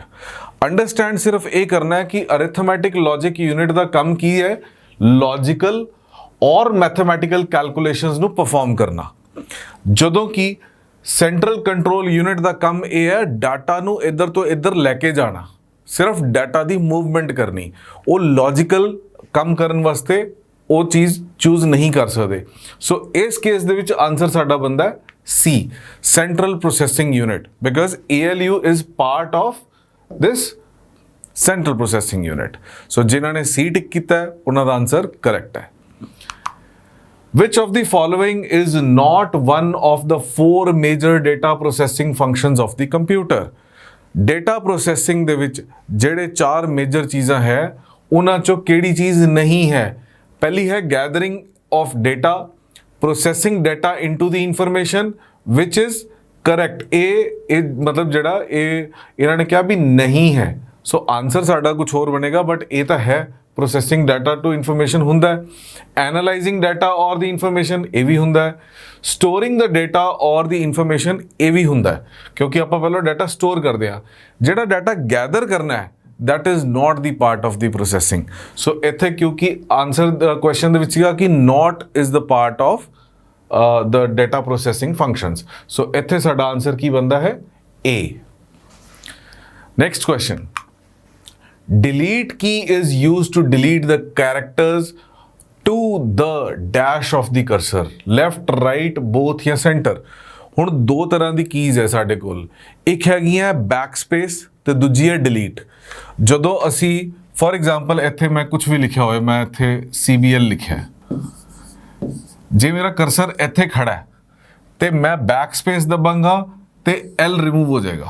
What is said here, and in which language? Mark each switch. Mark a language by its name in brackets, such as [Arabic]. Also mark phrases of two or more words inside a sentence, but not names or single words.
[Punjabi] ਅੰਡਰਸਟੈਂਡ ਸਿਰਫ ਇਹ ਕਰਨਾ ਹੈ ਕਿ [English] arithmetic logic unit [Punjabi] ਦਾ ਕੰਮ ਕੀ ਹੈ, [English] logical or mathematical calculations [Punjabi] ਨੂੰ ਪਰਫਾਰਮ ਕਰਨਾ, ਜਦੋਂ ਕਿ [English] central control unit [Punjabi] ਦਾ ਕੰਮ ਇਹ ਹੈ ਡਾਟਾ ਨੂੰ ਇੱਧਰ ਤੋਂ ਇੱਧਰ ਲੈ ਕੇ ਜਾਣਾ, ਸਿਰਫ ਡਾਟਾ ਦੀ ਮੂਵਮੈਂਟ ਕਰਨੀ। ਉਹ ਲੌਜੀਕਲ ਕੰਮ ਕਰਨ ਵਾਸਤੇ ਉਹ ਚੀਜ਼ ਚੂਜ਼ ਨਹੀਂ ਕਰ ਸਕਦੇ। ਸੋ ਇਸ ਕੇਸ ਦੇ ਵਿੱਚ ਆਨਸਰ ਸਾਡਾ ਬਣਦਾ ਹੈ [English] C, central processing unit, because ALU is part of this central processing unit. [Hindi] So जिन्हों ने C टिक किया है उन्हों का [English] answer correct [Hindi] है। [English] Which of the following is not one of the 4 major data processing functions of the computer? Data processing [Punjabi] ਦੇ ਵਿੱਚ ਜਿਹੜੇ 4 ਮੇਜਰ ਚੀਜ਼ਾਂ ਹੈ ਉਹਨਾਂ ਚੋਂ ਕਿਹੜੀ ਚੀਜ਼ ਨਹੀਂ ਹੈ? ਪਹਿਲੀ ਹੈ [English] gathering of data, processing data into the information, which is correct। [Punjabi] ਇਹ मतलब ਜਿਹੜਾ ਇਹਨਾਂ ਨੇ ਕਿਹਾ ਵੀ ਨਹੀਂ ਹੈ, ਸੋ ਆਨਸਰ ਸਾਡਾ ਕੁਝ ਹੋਰ ਬਣੇਗਾ, ਬਟ ਇਹ ਤਾਂ ਹੈ [English] processing data to information [Punjabi] ਹੁੰਦਾ ਹੈ, [English] analyzing data or the information [Punjabi] ਇਹ ਵੀ ਹੁੰਦਾ ਹੈ, [English] storing the data or the information [Punjabi] ਇਹ ਵੀ ਹੁੰਦਾ ਹੈ, ਕਿਉਂਕਿ ਆਪਾਂ ਪਹਿਲਾਂ ਡਾਟਾ ਸਟੋਰ ਕਰਦੇ ਹਾਂ। ਜਿਹੜਾ ਡਾਟਾ ਗੈਦਰ ਕਰਨਾ ਹੈ [English] that is not the part of the processing। [Punjabi] so ਇੱਥੇ ਕਿਉਂਕਿ [English] answer question [Punjabi] ਦੇ ਵਿੱਚ ਸੀਗਾ ਕਿ [English] not is the part of the data processing functions, [Punjabi] so ਇੱਥੇ ਸਾਡਾ ਆਨਸਰ ਕੀ ਬਣਦਾ ਹੈ A। [English] next question, delete key is used to delete the characters to the dash of the cursor, left, right, both ਜਾਂ center। [Punjabi] ਹੁਣ ਦੋ ਤਰ੍ਹਾਂ ਦੀ ਕੀਜ਼ ਹੈ ਸਾਡੇ ਕੋਲ, ਇੱਕ ਹੈਗੀ ਹੈ [English] back space [Punjabi] ਤੇ ਦੂਜੀ ਹੈ ਡਿਲੀਟ। ਜਦੋਂ ਅਸੀਂ [English] for example [Punjabi] ਇੱਥੇ ਮੈਂ ਕੁਝ ਵੀ ਲਿਖਿਆ ਹੋਇਆ, ਮੈਂ ਇੱਥੇ CBL ਲਿਖਿਆ, ਜੇ ਮੇਰਾ ਕਰਸਰ ਇੱਥੇ ਖੜਾ ਹੈ ਤੇ ਮੈਂ [English] back space [Punjabi] ਦਬਾਂਗਾ ਤੇ L ਰਿਮੂਵ ਹੋ ਜਾਏਗਾ।